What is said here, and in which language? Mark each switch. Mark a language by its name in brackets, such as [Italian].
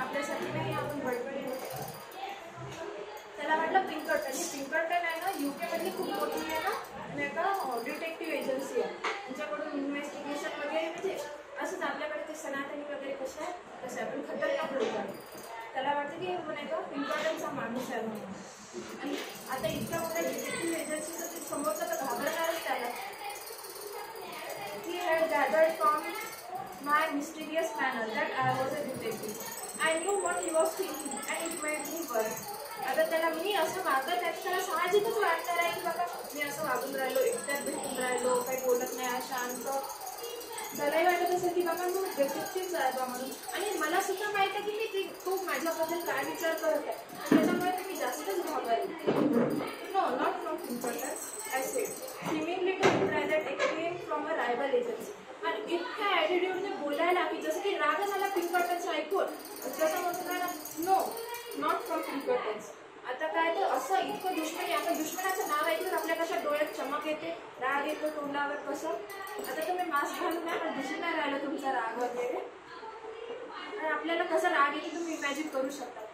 [Marathi] आपल्यासाठी नाही आपण बडबडी होतो. त्याला वाटलं पिंकर्टन, ही पिंकर्टन आहे ना UK मधली खूप मोठी आहे ना नाही का डिटेक्टिव्ह एजन्सी आहे, त्यांच्याकडून इन्व्हेस्टिगेशन वगैरे, म्हणजे असंच आपल्याकडे ते सनातनी वगैरे कसं आहे तसं आहे, पण खतरनाक लोक आहे. त्याला वाटतं की नाही का पिंकर्टनचा माणूस आहे म्हणून. आणि आता इतक्या मोठ्या डिटेक्टिव्ह एजन्सीचं ते समोरचं तर घाबरणारच त्याला. [English] He had gathered from my mysterious manner that I was a detective. I knew what he was thinking and it made me worry. [Marathi] आता त्याला मी असं वागत आहे, त्याला साहजिकच वाटणार आहे की बाबा मी असं वागून राहिलो, एकट्यात भेटून राहिलो, काही बोलत नाही, शांत. त्यालाही वाटत असेल की बाबा तू डिटेक्टिव्ह आहे बा म्हणून. आणि मला सुद्धा माहिती आहे की मी ते खूप माझ्याबद्दल काय विचार करत आहे, त्याच्यामुळे मी जास्तच घाबरले. [English] No not from Pinkertons, I said, seemingly to imply that it came from a rival agency. [Marathi] आणि इतक्या ॲटिट्यूडने बोलायला की जसं की रागच आला पिंकर्टन्स ऐकून, जसं म्हणतो ना [English] No not from Pinkertons. [Marathi] आता काय तर असं इतकं दुश्मनी, आपण दुश्मनाचं नाव ऐकलं आपल्या कशा डोळ्यात चमक येते, राग येतो तोंडावर कसं. आता तुम्ही मास्क घालून नाही पण दिसून नाही राहिलं तुमचा राग वगैरे, आणि आपल्याला कसं राग येते तुम्ही इमॅजिन करू शकता.